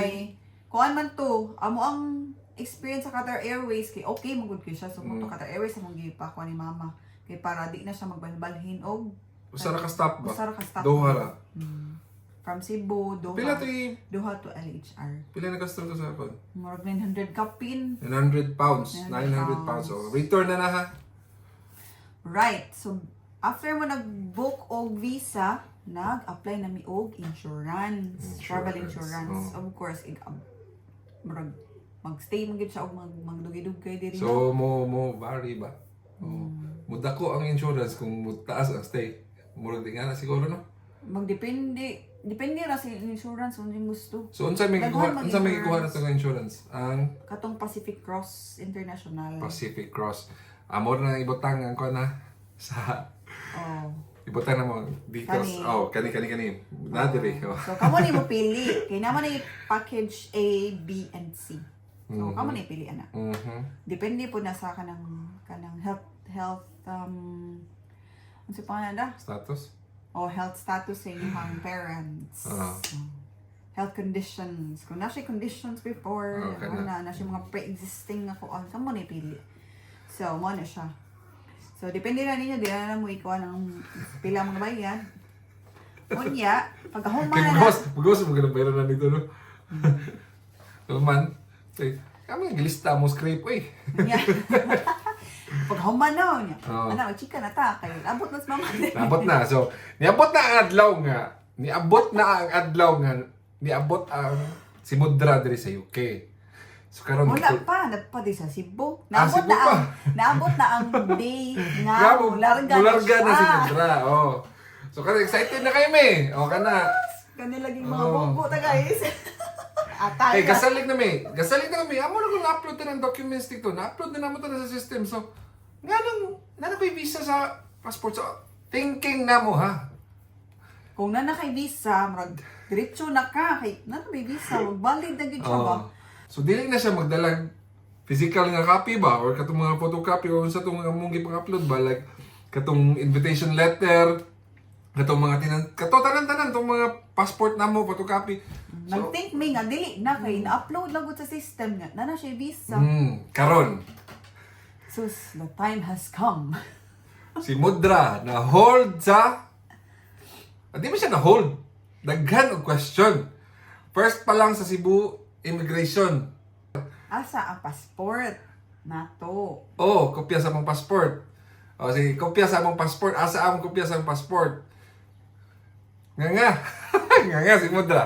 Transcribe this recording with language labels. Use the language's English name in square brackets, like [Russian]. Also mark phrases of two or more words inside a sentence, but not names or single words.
[Cebuano] Kay kuan man to, amo ang experience sa Qatar Airways kay okay magud kay siya so mo Qatar Airways among gipakuha ni Mama kay para di na siya magbalbalhin og Usa ra ka stop ba? usa ra ka stop. Doha ra. From Cebu, Doha. Pila to [English] Doha to LHR. [Cebuano] pila na gasto to sa kon? More 900 kapin. 900 pounds. 900 pounds. So, return na ha. [English] Right. [Cebuano] So after mo nag-book og visa, nag-apply na mi og insurance. [English] Travel insurance. [Cebuano] Of course, murag mag-stay man gid siya og magdugay-dugay diri. So, mo vary ba? Mudako ang insurance kung mutaas ang stay. Murag di nga na siguro, no? Depende ra sa insurance kung yung gusto. So, unsa may Daghan gikuha, unsa may gikuha na mag-insurance. sa insurance? Ang Katong Pacific Cross International. Pacific Cross. Amor na ibutang ang kuha na sa Oh. ibutang na mo details. Kani. Kani. Nadiri. Oh. So kamo ni mo pili. Kay naman ni package A, B, and C. So kamo ni pili ana. Depende po na sa kanang health ano pa na Status? [English] health status [Cebuano] sa inyong parents. [English] Health conditions. [Cebuano] Kung nasa conditions before, Okay na. nasa mga pre-existing na kuan, kamo ni pili. So mo na siya. So depende na ninyo, di na mo ikuha ng pila mga bayad. Unya, pagkahuman Kaya na mag-ghost mo ganun bayaran na dito, no? Naman, kami gilista mo scrape, eh. Unya. Pagkahuman na unya. Oo. Ano, chika na ta. Kaya abot na sa mama. Naabot na. So, niabot na ang adlaw nga. Niabot ang si Mudra diri sa UK. So, karon Wala pa, nagpadi sa Cebu. Cebu pa. Naabot na ang day nga mularga mularga na si siya. Mudra. Oh. So, So, kasi excited na kayo, me. O, ka na. Kani laging mga Oh. bubo ta guys. Atay. Hey, gasalig na, me. Gasalig na kami. Amo na kung na-upload na ng documents dito. Na-upload na naman ito na sa system. So, nga na may visa sa passport. So, thinking na mo, ha? Kung na kay visa, murag diretso na ka kay na may visa, valid na gyud siya ba? So, dili na siya magdalag physical nga copy ba? Or katong mga photocopy or sa itong mong ipang-upload ba? Like, katong [English] invitation letter, [Cebuano] katong mga tanan-tanan, itong mga passport na mo, photocopy. So, Nag-think me nga dili na kay na-upload lang gud sa system nga na siya visa. karon, Sus, [English] the time has come. [Cebuano] si Mudra na hold sa di ba siya na hold? Daghan og question. First pa lang sa Cebu Immigration. Asa ang passport nato? Oh, kopya sa mong passport. O sige, kopya sa mong passport. Asa ang kopya sa mong passport? Nga. Nga si Mudra.